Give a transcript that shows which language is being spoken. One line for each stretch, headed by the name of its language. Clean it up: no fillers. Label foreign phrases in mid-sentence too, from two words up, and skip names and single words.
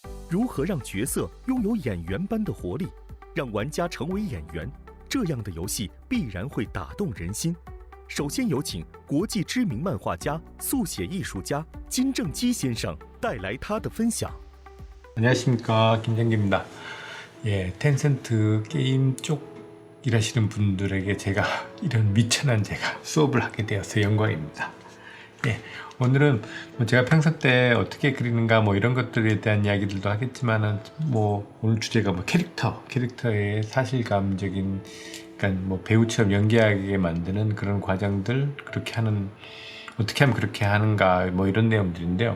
Chinese: 如何让角色拥有演员般的活力，让玩家成为演员？这样的游戏必然会打动人心。首先有请国际知名漫画家、速写艺术家金正基先生带来他的分享。
Korean: 안녕하십니까, 김정기입니다. 예, 텐센트 게임 쪽 일하시는 분들에게 제가 이런 미천한 제가 수업을 하게 되어서 영광입니다. 예, 오늘은 제가 평소 때 어떻게 그리는가 이런 것들에 대한 이야기들도 하겠지만은 오늘 주제가 캐릭터의 사실감적인, 그러니까 배우처럼 연기하게 만드는 그런 과정들, 어떻게 하면 그렇게 하는가 이런 내용들인데요.